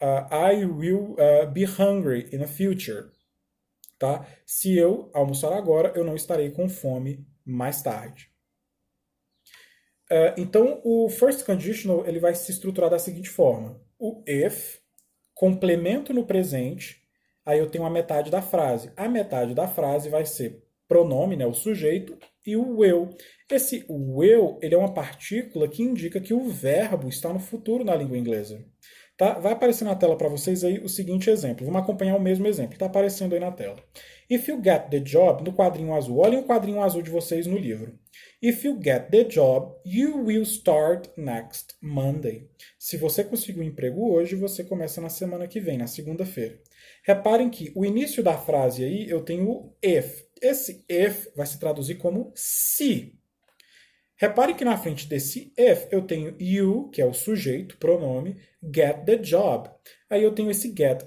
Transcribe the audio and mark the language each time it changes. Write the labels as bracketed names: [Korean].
[English] I will be hungry in the future. [Portuguese] Tá? Se eu almoçar agora, eu não estarei com fome mais tarde. Então, o first conditional ele vai se estruturar da seguinte forma. O if, complemento no presente, aí eu tenho a metade da frase. A metade da frase vai ser pronome, né, o sujeito, e o will. Esse will ele é uma partícula que indica que o verbo está no futuro na língua inglesa. Tá? Vai aparecer na tela para vocês aí o seguinte exemplo. Vamos acompanhar o mesmo exemplo. Está aparecendo aí na tela. If you get the job, no quadrinho azul. Olhem o quadrinho azul de vocês no livro. [English] If you get the job, you will start next Monday. [Portuguese] Se você conseguir um emprego hoje, você começa na semana que vem, na segunda-feira. Reparem que o início da frase aí eu tenho o if. Esse if vai se traduzir como se. Reparem que na frente desse if eu tenho you, que é o sujeito, pronome, get the job. Aí eu tenho esse get.